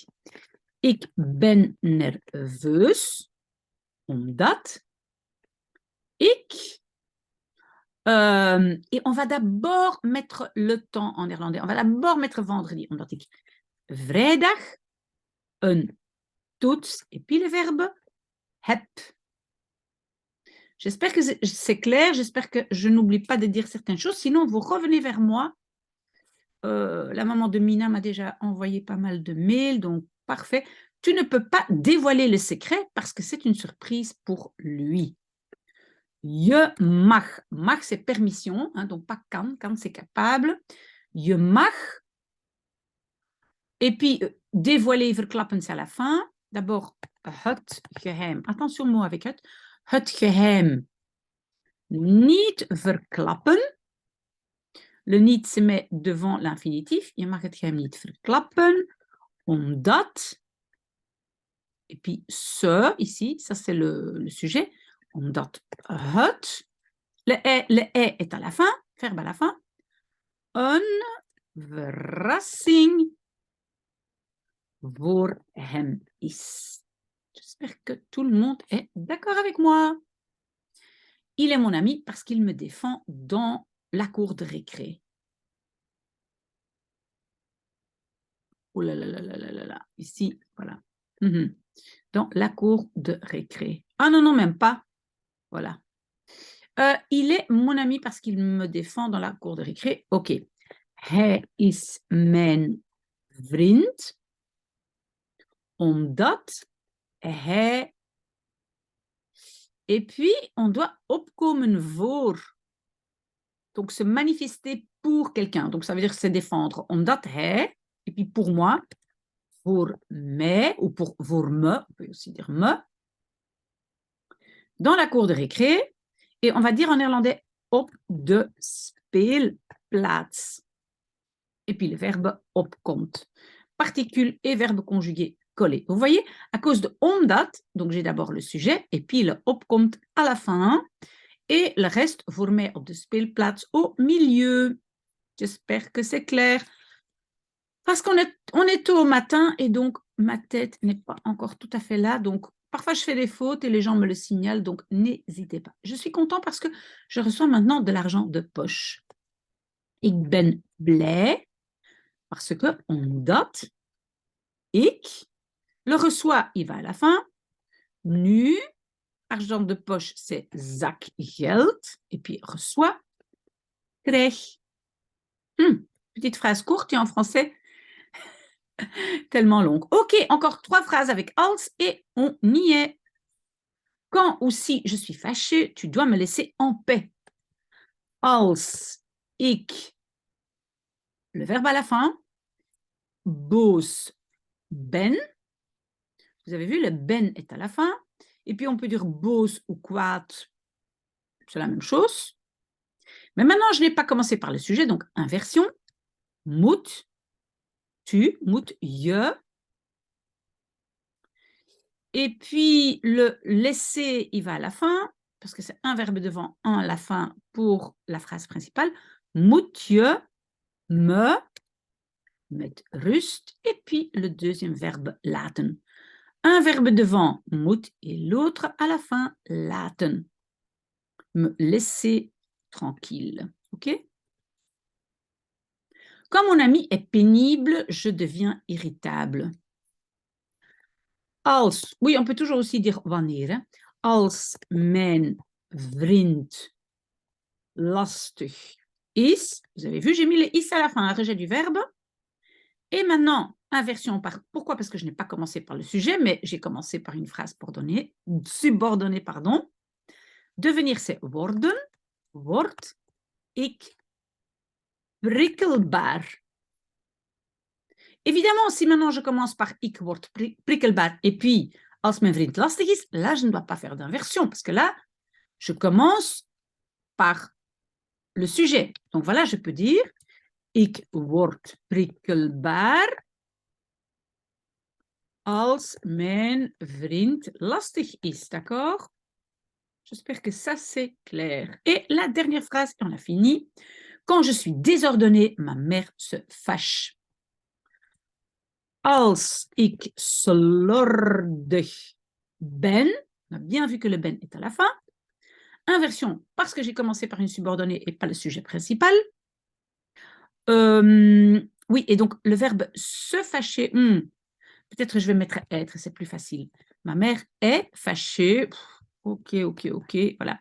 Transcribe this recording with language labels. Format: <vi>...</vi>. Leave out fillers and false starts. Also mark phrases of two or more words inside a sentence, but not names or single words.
<nl>Ik ben nerveus omdat ik...</nl> <fr>et on va d'abord mettre le temps en néerlandais. On va d'abord mettre vendredi.</fr> <nl>Omdat ik vrijdag een toets</nl> <fr>et puis le verbe</fr> <nl>heb.</nl> <fr>J'espère que c'est clair. J'espère que je n'oublie pas de dire certaines choses. Sinon, vous revenez vers moi. La maman de Mina m'a déjà envoyé pas mal de mails, donc parfait. Tu ne peux pas dévoiler le secret parce que c'est une surprise pour lui.</fr> <nl>Je mag.</nl> <fr>Mag, c'est permission, hein, donc pas kan. Kan, c'est capable.</fr> <nl>Je mag.</nl> <fr>Et puis, dévoiler, verklappen, c'est à la fin. D'abord,</fr> <nl>het geheim.</nl> <fr>Attention au mot avec het.</fr> <nl>Het geheim. Niet verklappen.</nl> <fr>Le niet se met devant l'infinitif.</fr> <nl>Je mag het geheim niet verklappen. Omdat.</nl> <fr>Et puis, ce, ici, ça c'est le sujet.</fr> <nl>Omdat het.</nl> <fr>Le est est à la fin. Verbe à la fin.</fr> <nl>Een verrassing voor hem is.</nl> <fr>J'espère que tout le monde est d'accord avec moi. Il est mon ami parce qu'il me défend dans la cour de récré. Oh là là là là là là là. Ici, voilà. Dans la cour de récré. Ah non, non, même pas. Voilà. Il est mon ami parce qu'il me défend dans la cour de récré. Ok.</fr> <nl>Hij is mijn vriend omdat hij...</nl> <fr>Et puis, on doit</fr> <nl>opkomen voor.</nl> <fr>Donc, se manifester pour quelqu'un. Donc, ça veut dire se défendre. Omdat hij, et puis pour moi,</fr> <nl>voor mij,</nl> <fr>ou pour me, on peut aussi dire me, dans la cour de récré. Et on va dire en néerlandais</fr> <nl>op de speelplaats.</nl> <fr>Et puis le verbe opkomt. Particule et verbe conjugué collés. Vous voyez, à cause de omdat, donc j'ai d'abord le sujet, et puis le opkomt à la fin, et le reste,</fr> <nl>voor mij op de speelplaats</nl> <fr>au milieu. J'espère que c'est clair. Parce qu'on est tôt au matin, et donc ma tête n'est pas encore tout à fait là, donc parfois je fais des fautes et les gens me le signalent, donc n'hésitez pas. Je suis content parce que je reçois maintenant de l'argent de poche.</fr> <nl>Ik ben blij</nl> <fr>parce que</fr> <nl>omdat ik,</nl> <fr>le reçoit, il va à la fin. Nu, argent de poche, c'est zakgeld. Et puis reçoit, krijg. Petite phrase courte et en français, tellement longue. Ok, encore 3 phrases avec als et on y est. Quand ou si je suis fâchée, tu dois me laisser en paix.</fr> <nl>Als ik,</nl> <fr>le verbe à la fin,</fr> <nl>boos ben.</nl> <fr>Vous avez vu, le ben est à la fin. Et puis, on peut dire boos ou kwaad. C'est la même chose. Mais maintenant, je n'ai pas commencé par le sujet, donc inversion.</fr> <nl>Moet, tu, moet je.</nl> <fr>Et puis, le laisser, il va à la fin, parce que c'est un verbe devant, un à la fin pour la phrase principale.</fr> <nl>Moet je me met rust.</nl> <fr>Et puis, le deuxième verbe, laten. Un verbe devant, moet, et l'autre à la fin, laten. Me laisser tranquille. OK? Quand mon ami est pénible, je deviens irritable. Als, oui, on peut toujours aussi dire wanneer. Hein?</fr> <nl>Als mijn vriend lastig is.</nl> <fr>Vous avez vu, j'ai mis le is à la fin, un rejet du verbe. Et maintenant, inversion par. Pourquoi? Parce que je n'ai pas commencé par le sujet, mais j'ai commencé par une phrase subordonnée, pardon. Devenir, c'est</fr> <nl>worden. Word ik prikkelbaar.</nl> <fr>Évidemment, si maintenant je commence par</fr> <nl>ik word prikkelbaar</nl> <fr>et puis</fr> <nl>als mijn vriend lastig is,</nl> <fr>là je ne dois pas faire d'inversion parce que là je commence par le sujet. Donc voilà, je peux dire</fr> <nl>ik word prikkelbaar als mijn vriend lastig is,</nl> <fr>d'accord? J'espère que ça c'est clair. Et la dernière phrase, et on a fini. Quand je suis désordonnée, ma mère se fâche.</fr> <nl>Als ik slordig ben,</nl> <fr>on a bien vu que le ben est à la fin. Inversion, parce que j'ai commencé par une subordonnée et pas le sujet principal. Oui, et donc le verbe se fâcher, peut-être je vais mettre être, c'est plus facile. Ma mère est fâchée. Ok, voilà.</fr>